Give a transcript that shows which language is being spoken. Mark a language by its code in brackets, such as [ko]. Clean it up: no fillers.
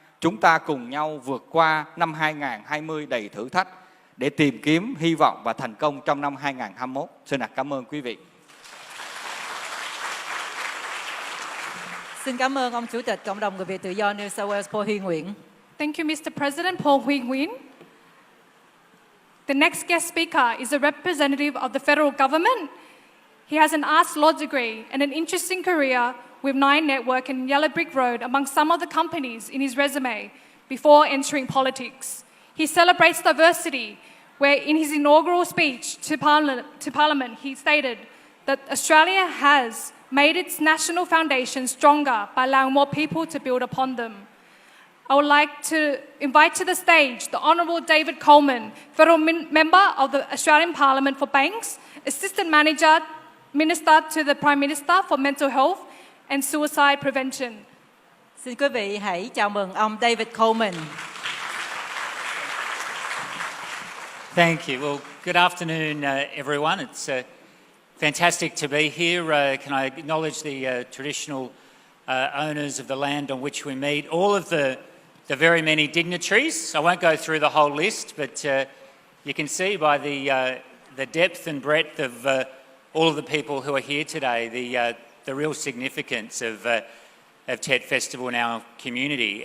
[vi] Chúng ta cùng nhau vượt qua năm 2020 đầy thử thách để tìm kiếm hy vọng và thành công trong năm 2021. Xin cảm ơn quý vị. Xin cảm ơn ông Chủ tịch Cộng đồng Người Việt tự do New South Wales Paul Huy Nguyễn. [en] Thank you, Mr. President Paul Huy Nguyen. The next guest speaker is a representative of the federal government. He has an arts law degree and an interesting career with Nine Network and Yellow Brick Road among some of the companies in his resume before entering politics. He celebrates diversity, where in his inaugural speech to Parliament he stated that Australia has made its national foundation stronger by allowing more people to build upon them. I would like to invite to the stage the Honourable David Coleman, Federal Member of the Australian Parliament for Banks, Assistant Minister to the Prime Minister for Mental Health and Suicide Prevention. [vi] Xin quý vị hãy chào mừng ông David Coleman. [en] Thank you. Well, good afternoon, everyone. It's fantastic to be here. Can I acknowledge the traditional owners of the land on which we meet, all of the very many dignitaries. I won't go through the whole list, but you can see by the depth and breadth of all of the people who are here today, the real significance of Tet Festival in our community.